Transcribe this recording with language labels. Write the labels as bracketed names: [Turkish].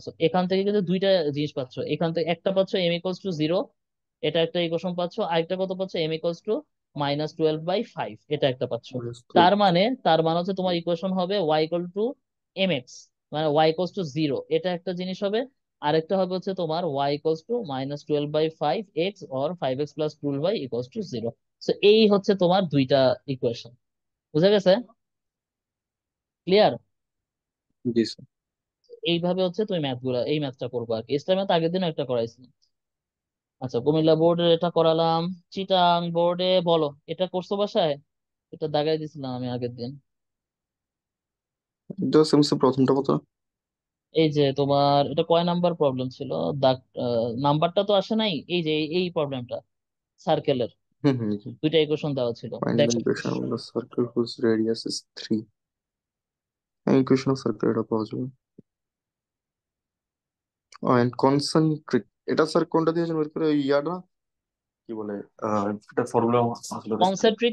[Bangla] So এখান থেকে কিন্তু দুইটা জিনিস পাচ্ছ, এখান থেকে একটা পাচ্ছ m = 0, এটা একটা ইকুয়েশন পাচ্ছ, আরেকটা কত পাচ্ছ, m = -12/5, এটা একটা পাচ্ছ। তার মানে হচ্ছে তোমার ইকুয়েশন হবে y = mx, মানে y = 0, এটা একটা জিনিস হবে। আরেকটা হবে হচ্ছে তোমার y = -12/5x or 5x + 12y = 0। তো এই হচ্ছে তোমার দুইটা ইকুয়েশন। বুঝা গেছে? ক্লিয়ার? জি স্যার। এইভাবে হচ্ছে তুমি এই ম্যাথটা করবো আর কি। এক্সট্রা ম্যাথ আগের দিনও একটা করাইছি। আচ্ছা, কুমিল্লা বোর্ডে এটা করালাম। চিটাং বোর্ডে বলো, এটা করছো বাসায়? এটা দাগাই দিছিলাম আমি আগের দিন। এটা সেমিস্টার প্রথমটা কত? এই যে তোমার এটা কয় নাম্বার প্রবলেম ছিল? দাগ নাম্বারটা তো আসে নাই, এই যে এই প্রবলেমটা সার্কেলের হুম হুম জি। দুইটা ইকুয়েশন দেওয়া ছিল, [English] Find the [Bangla] দেখো। [English] equation of the circle whose radius is 3. Equation of circle [Bangla] এটা পাওয়া যাবে। and concentric, এটা স্যার কোনটা দিয়েছেন বের করে, ওই ইয়াটা কি বলে, এটা ফর্মুলা আসলে কাছে।